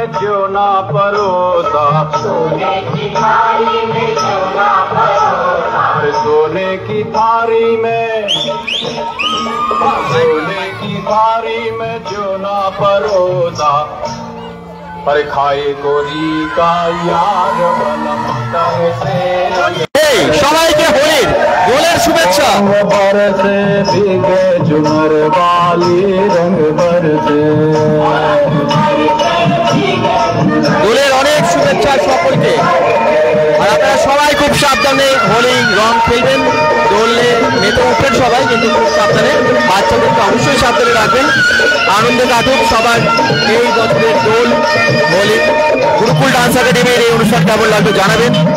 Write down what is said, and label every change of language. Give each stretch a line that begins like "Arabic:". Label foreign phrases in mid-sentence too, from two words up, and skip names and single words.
Hindi: ज्योना परोसा सोने की थारी में ज्योना परोसा सोने की थारी में ज्योना परोसा पर खाए गोरी का यार बलम से
Bangla: সবাইকে হোলির দোলের শুভেচ্ছা।
Hindi: बरसे भीगे झुमर वाली रंग बरसे
Bangla: দোলের অনেক শুভেচ্ছা সকলকে। আর আপনারা সবাই খুব সাবধানে হোলি রং খেলবেন, দোলে মেতে উঠবেন সবাই, কিন্তু খুব সাবধানে, বাচ্চাদেরকে অবশ্যই সাবধানে রাখবেন। আনন্দে কাটুক সবার এই বছরের দোল হোলি। গুরুকুল ডান্স একাডেমির এই অনুষ্ঠান কেমন লাগবে জানাবেন।